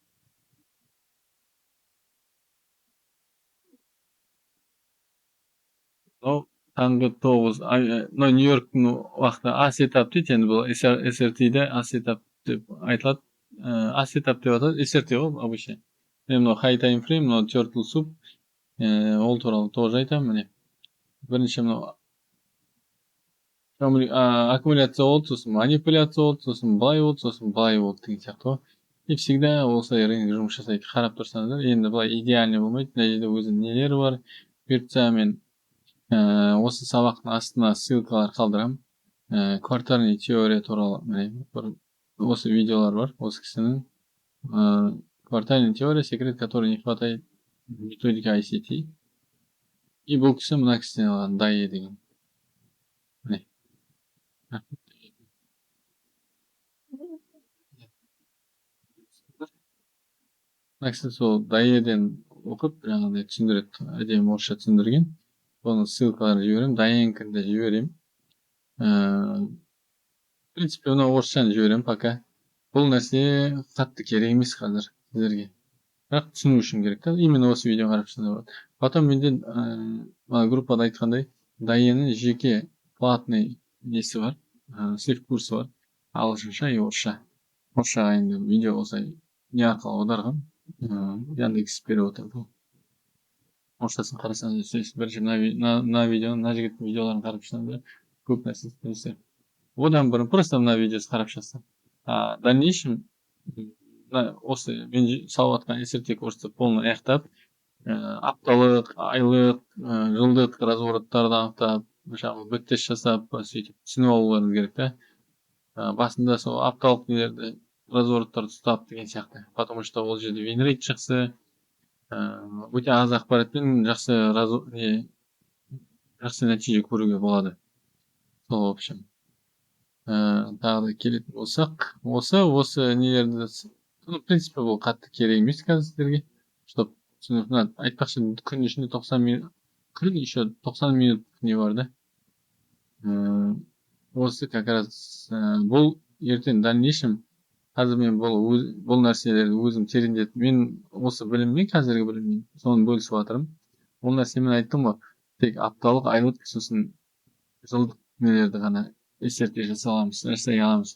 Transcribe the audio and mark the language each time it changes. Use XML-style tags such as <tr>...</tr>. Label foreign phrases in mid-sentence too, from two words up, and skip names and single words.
<kk>Таңғы 9. Нью-Йорктың уақыты А сетап дейді, енді бұл SRT-де А сетап деп айтылады. А сетап деп атады, SRT ғой обычно. Мынау</kk> <en>high time frame,</en> <kk>мынау</kk> <en>turtle soup.</en> <kk>Ол туралы тоже айтамын, міне. Бірінші мынау аккумуляция болды, сосын манипуляция болды, сосын былай болды, сосын былай болды деген сияқты ғой.</kk> <ru>И всегда</ru> <kk>осылай рынок жұмыс жасайды. Қарап тұрсаңыздар, енді былай идеальный болмайды. Мына жерде өзінің нелері бар. Бұйыртса мен осы сабақтың астына ссылкалар қалдырамын. Квартальный теория туралы осы видеолар бар. Осы кісінің</kk> <ru>квартальный теория, секрет, который не хватает методика ICT.</ru> <kk>И бұл кісі мына кісіден алған, Дайе деген. Мына кісі сол Дайеден оқып, жаңағыдай түсіндіреді, әдемі орысша түсіндірген. Оның ссылкаларын жіберемін, Дайенкін де жіберемін.</kk> <ru>В принципе,</ru> <kk>оны орысшаны жіберемін пока. Бұл нәрсе қатты керек емес қазір сіздерге. Бірақ түсіну үшін керек та. Именно осы видео қарап түсіне болады. Потом менде группада айтқандай, Дайеннің жеке платный несі бар, сырт курсы бар. Ағылшынша и орысша. Орысшаға енді видео болса не арқылы аударған. Яндекс перевод арқылы. Орысшасын қарасаңыз түсінесіз. Бірінші мына видеоны, мына жігіттің видеоларын қарап шықсаңыздар көп нәрсе түсінесіздер. Одан бұрын просто мына видеосын қарап шықсам.</kk> <ru>В дальнейшем</ru> <kk>осы мен салып жатқан SRT курсты полный аяқтап, апталық, айлық, жылдық развороттарды анықтап, жаңағы бэктест жасап, сөйтіп түсініп алуларыңыз керек та. Басында сол апталық нелерді, развороттарды ұстап деген сияқты.</kk> <ru>Потому что</ru> <kk>ол жерде винрейт жақсы, өте аз ақпаратпен жақсы нәтиже көруге болады.</kk> <ru>Сол, в общем.</ru> <kk>Тағы да келетін болсақ, осы нелерді,</kk> <ru>в принципе,</ru> <kk>бұл қатты керек емес қазір сіздерге. Чтоб айтпақшы, күн ішінде 90 минут, күн еще 90 минут не бар да. Осы</kk> <ru>как раз</ru> <kk>бұл ертең дальнейшем қазір мен бұл нәрселерді өзім тереңдетіп, мен осы біліммен, қазіргі біліммен соны бөлісіп жатырмын. Ол нәрсемен айттым ғой, тек апталық, айлық, сосын жылдық нелерді ғана SRT жасай аламыз.</kk>